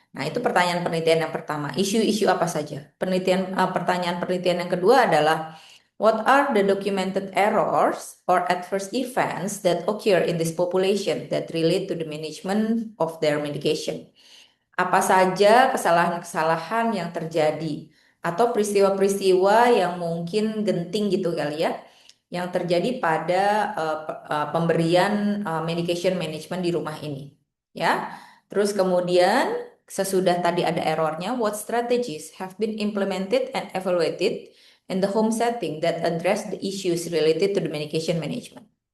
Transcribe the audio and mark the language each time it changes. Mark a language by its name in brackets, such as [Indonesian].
[Indonesian] Nah, itu pertanyaan penelitian yang pertama. Isu-isu apa saja? Pertanyaan penelitian yang kedua adalah [English] What are the documented errors or adverse events that occur in this population that relate to the management of their medication? [Indonesian] Apa saja kesalahan-kesalahan yang terjadi atau peristiwa-peristiwa yang mungkin genting gitu kali ya, yang terjadi pada pemberian medication management di rumah ini, ya. Terus kemudian sesudah tadi ada errornya, [English] what strategies have been implemented and evaluated in the home setting that address the issues related to the medication management.